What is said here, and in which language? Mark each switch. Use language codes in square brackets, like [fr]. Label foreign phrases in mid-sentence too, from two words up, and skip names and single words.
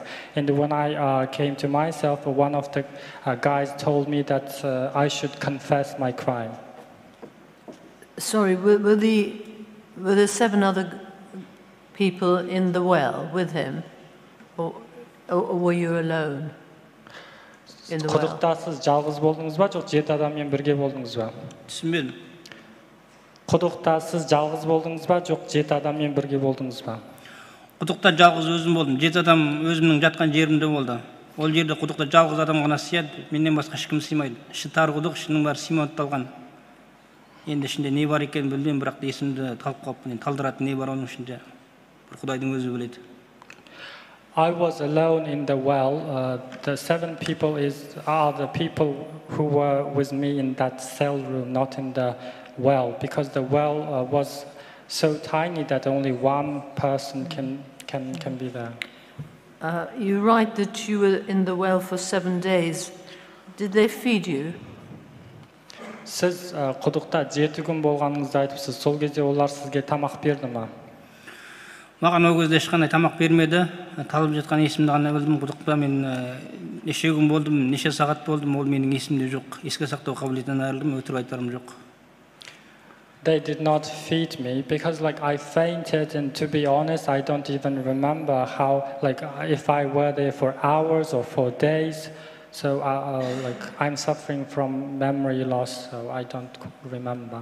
[en] And when I came to myself, one of the guys told me that I should confess my crime. Sorry, were the 7 other people in the well with him, or were you alone in the well? [kk] Құдықта сіз жалғыз болдыңыз ба, жоқ 7 адаммен бірге болдыңыз ба? Түсінбедім. Құдықта сіз жалғыз болдыңыз ба, жоқ 7 адаммен бірге болдыңыз ба? Құдықта жалғыз өзім болдым. 7 адам өзімнің жатқан жерімде болды. Ол жерде құдықта жалғыз адам ғана сыяды. Менен басқа ешкім сыймайды. Іші тар құдық, ішінің бәрі симонтталған. Енді ішінде не бар екенін білмеймін, бірақ есімді талып қалыппын. Талдыратын не бар оның ішінде? Бір Құдайдың өзі біледі. [en] I was alone in the well. The 7 people are the people who were with me in that cell room, not in the well, because the well was so tiny that only 1 person can be there. You write that you were in the well for 7 days. Did they feed you? [kk] Siz құдықта 7 күн болғаныңызды айтыпсыз. Сол кезде олар сізге тамақ берді ма? Маған ол кезде ешқандай тамақ бермеді. Талып жатқан есімді ғана білдім. Құдықта мен неше күн болдым, неше сағат болдым, ол менің есімде жоқ. Еске сақтау қабілетінен айырылдым, өтірік айтарым жоқ. [en] They did not feed me because I fainted, and to be honest, I don't even remember how, if I were there for hours or for days. So I'm suffering from memory loss, so I don't remember.